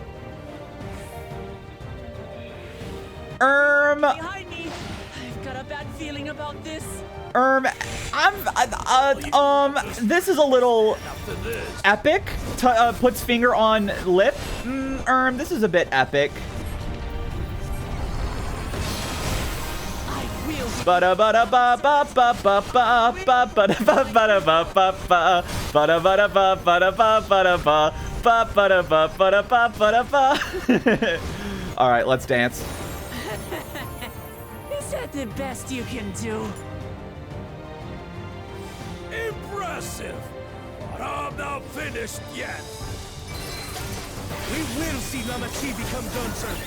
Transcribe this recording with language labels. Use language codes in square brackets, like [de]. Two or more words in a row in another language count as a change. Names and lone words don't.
[en] Behind me. I've got a bad feeling about this. This is a little epic. Puts finger on lip. This is a bit epic. Bada bada ba ba ba ba ba ba bada ba bada ba ba ba bada bada ba bada ba bada ba ba bada ba bada ba bada ba. All right, let's dance. Is that the best you can do? Impressive! But I'm not finished yet. We will see Namachi become Dawntrail.